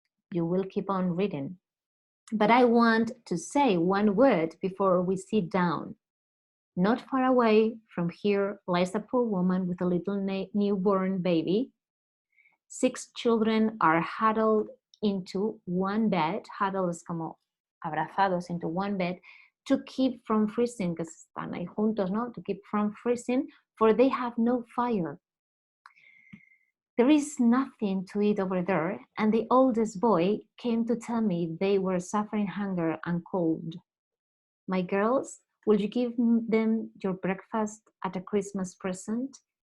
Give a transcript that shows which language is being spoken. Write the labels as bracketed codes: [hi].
[en] You will keep on reading. But I want to say one word before we sit down. Not far away from here lies a poor woman with a little newborn baby. 6 children are huddled into one bed. [es] Huddled es como abrazados [en] into one bed, to keep from freezing, [es] que están ahí juntos, ¿no? [en] To keep from freezing, for they have no fire. There is nothing to eat over there, and the oldest boy came to tell me they were suffering hunger and cold. My girls, will you give them your breakfast at a Christmas present?